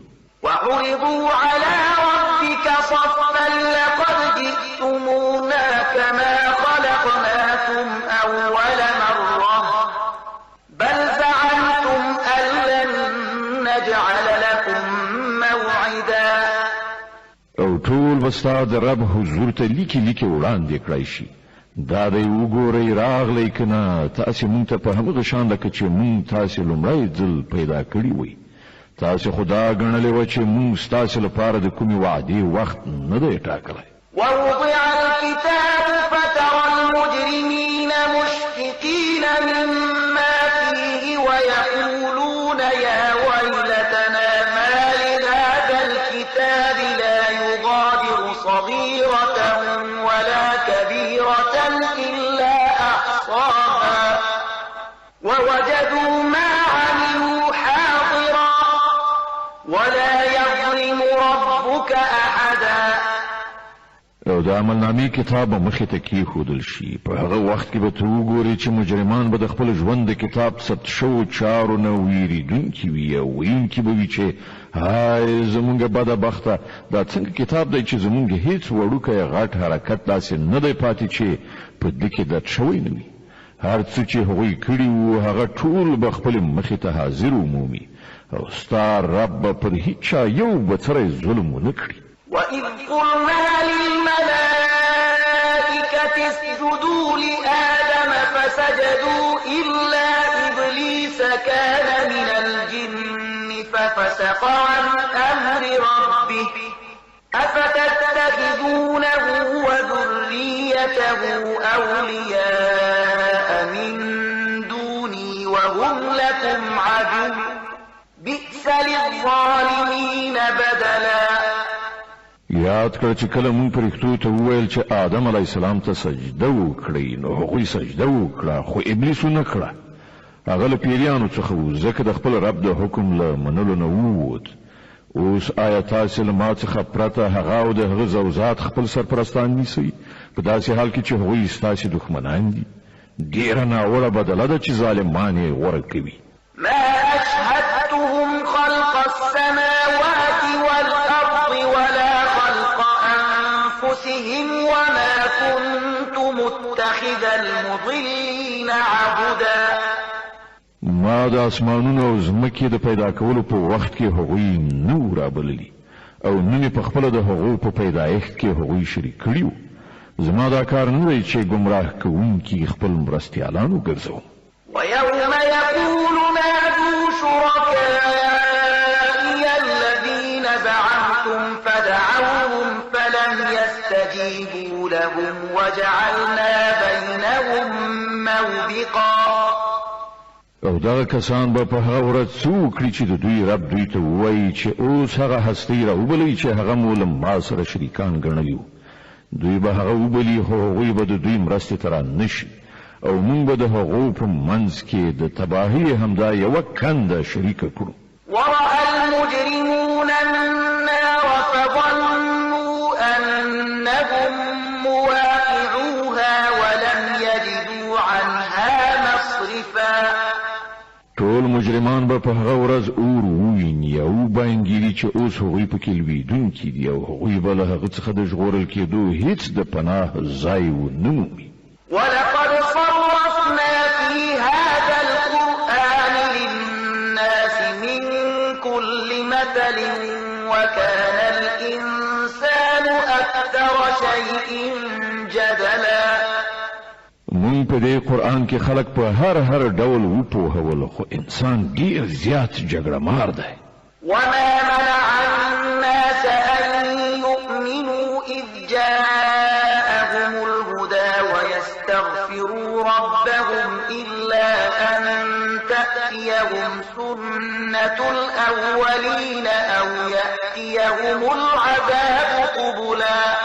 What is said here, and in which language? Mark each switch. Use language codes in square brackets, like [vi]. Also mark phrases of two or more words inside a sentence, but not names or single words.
[ar] وعرضوا على ربك صفا لقد جئتمونا كما خلقناكم أول مرة بل زعمتم أن لن نجعل لكم موعدا. [ps] او ټول به ستا د رب حضور ته لیکي لیکي وړاندې کړی شي. دا دی وګورئ راغلی که نه تاسې مونږ ته په همغه شان لکه چې مونږ تاسې لومړی ځل پیدا کړي وئ. تاسو خدا غنلې و چې موږ ستاسو لپاره د کومې وعدې وخت نه دی ټاکلی. [ar] ووضع الكتاب فترى المجرمين مشفقين مما فيه ويقولون يا ويلتنا ما لهذا الكتاب لا يغادر صغيرة ولا كبيرة إلا أحصاها ووجدوا ما عملوا حاضرا ولا يظلم ربك أحدا. [ps] او د عملنامې کتاب مخې ته کېښودل شي، په هغه وخت کې به ته وګورې چې مجرمان به د خپل ژوند د کتاب ثبت شوو چارو نه ویریدونکي وي او ویونکي به وي چې های زمونږ بده بخته، دا څنګه کتاب دی چې زمونږ هیڅ وړوکی غټ حرکت داسې نه دی پاتې چې په دې کې درد شوی نه وي. هر څه چې هغوی کړي وو هغه ټول به خپلې مخې ته حاضر ومومي او ستا رب به پر هیچا یو بڅری ظلم ونه کړي. [ar] وإذ قلنا للملائكة اسجدوا لآدم فسجدوا إلا إبليس كان من الجن ففسق عن أمر ربه أفتتخذونه وذريته أولياء من دوني وهم لكم عدو بئس للظالمين بدلا. [ps] یاد کړه چې کله مونږ پرښتو ته وویل چې آدم [ar] علی السلام [ps] ته سجده وکړي نو هغوی سجده وکړه خو ابلیس ونه کړه. هغه له پیریانو څخه و ځکه د خپل رب د حکم له منلو نه ووت. اوس آیا تاسې له ما څخه پرته هغه او د هغه زوجات خپل سرپرستان نیسئ په داسې حال کې چې هغوی ستاسې دښمنان دي؟ ډېره ناوړه بدله ده چې ظالمان یې غوره کوي. [ar] ما أشهدتهم خلق السماوات والأرض ولا خلق أنفسهم وما كنت متخذ المضلين عبدا. [ps] ما د اسمانونو او ځمکې د پیدا کولو په وخت کې هغوی نه رابللي او نه مې په خپله د هغو په پیدایښت کې هغوی شریک کړي وو. زما دا کار نه دی چې ګمراه کوونکي خپل مرستیالان وګرځوم. [ar] ويوم يقول نادوا شركائي الذين زعمتم فدعوهم فلم يستجيبوا لهم وجعلنا بينهم موبقا. [ps] او دغه کسان به په هغه ورځ څه وکړي چې د دوی رب دوی ته ووایي چې اوس هغه هستۍ راوبلئ چې هغه مو له ما سره شریکان ګڼلي وو. دوی به هغه وبلي خو هغوی به د دوی مرستې ته رانشي او موږ به د هغو په منځ کې د تباهۍ همدا یوه کنده شریکه کړو. [ar] ورأى المجرمون النار فظنوا أنهم مواقعوها ولم يجدوا عنها مصرفا. [ps] ټول مجرمان به په هغه ورځ اور وویني او وبانګېري چې اوس هغوی پکې لویدونکي دي او هغوی به له هغه څخه د ژغورل کېدو هیڅ د پناه ځای ونه مومي. [ar] ولقد صرفنا في هذا القرآن للناس من كل مثل وكان الإنسان أكثر شيء جدلا. [ps] مونږ په دې قرآن کې خلق په هر ډول وپوهول خو انسان ډیر زیات جګړه مار دی. [ar] وما منع الناس أن يؤمنوا إذ جاءهم الهدى ويستغفروا ربهم إلا أن تأتيهم سنة الأولين أو يأتيهم العذاب قبلا.